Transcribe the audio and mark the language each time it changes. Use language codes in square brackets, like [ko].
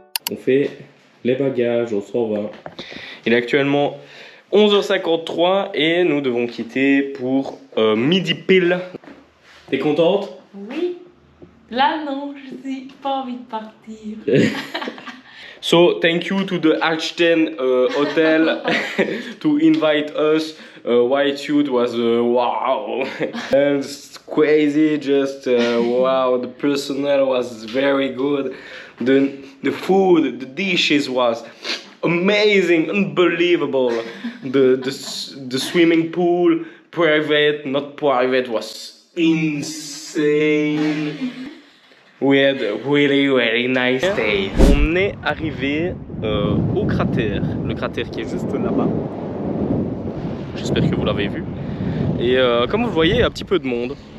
[fr] On fait les bagages, on s'en va. Il est actuellement 11h53 et nous devons quitter pour midi pile. T'es contente? Oui. Là, non, je n'ai pas envie de partir. [en] So, thank you to the Alchten hotel to invite us. White Suit was wow. And it's crazy, just wow. The personnel was very good. The food, the dishes was amazing, unbelievable. The swimming pool, private, not private, was insane. We had a really nice day. [fr] On est arrivé au cratère, le cratère qui est juste là-bas. J'espère que vous l'avez vu. Et comme vous le voyez, il y a un petit peu de monde.